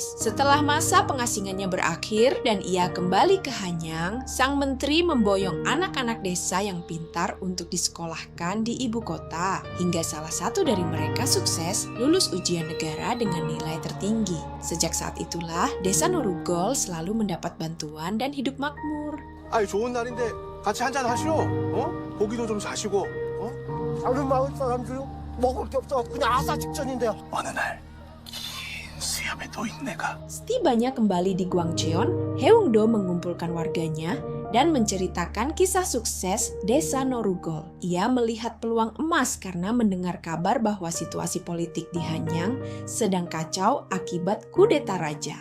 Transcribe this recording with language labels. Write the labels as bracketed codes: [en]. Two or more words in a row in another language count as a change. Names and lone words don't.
[id] Setelah masa pengasingannya berakhir dan ia kembali ke Hanyang, sang menteri memboyong anak-anak desa yang pintar untuk disekolahkan di ibu kota. Hingga salah satu dari mereka sukses lulus ujian negara dengan nilai tertinggi. Sejak saat itulah, desa Norugol selalu mendapat bantuan dan hidup makmur. [ko] 아이, 좋은 날인데 같이 한잔 하시오. 고기도 좀 사시고. 다른 마을 사람들은 먹을 게 없어 그냥 아사 직전인데요. 어느 날 긴 [id] Setibanya kembali di Gwangcheon, Heungdo mengumpulkan warganya dan menceritakan kisah sukses desa Norugol. Ia melihat peluang emas karena mendengar kabar bahwa situasi politik di Hanyang sedang kacau akibat kudeta raja.